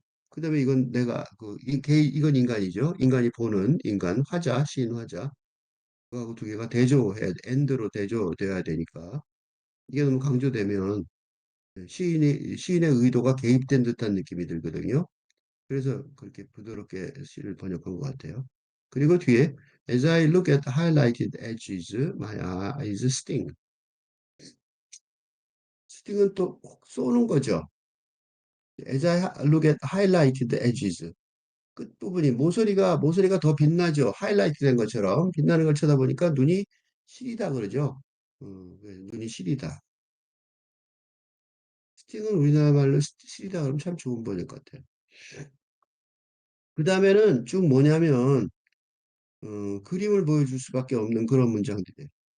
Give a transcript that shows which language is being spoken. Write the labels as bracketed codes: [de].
[ko] 그다음에 이건 내가 이건 인간이죠. 인간이 보는 인간 화자 시인 화자 그거하고 두 개가 대조해 엔드로 대조돼야 되니까 이게 너무 강조되면 시인의 의도가 개입된 듯한 느낌이 들거든요. 그래서 그렇게 부드럽게 시를 번역한 것 같아요. [en] 그리고 뒤에 As I look at highlighted edges, my eyes sting. [ko] sting은 또 쏘는 거죠. [en] As I look at highlighted edges. [ko] 끝부분이 모서리가 더 빛나죠. 하이라이트 된 것처럼 빛나는 걸 쳐다보니까 눈이 시리다 그러죠. 눈이 시리다. 스팅은 우리나라 말로 시리다 그러면 참 좋은 번역 같아요. 그 다음에는 쭉 뭐냐면 그림을 보여줄 수밖에 없는 그런 문장들이에요.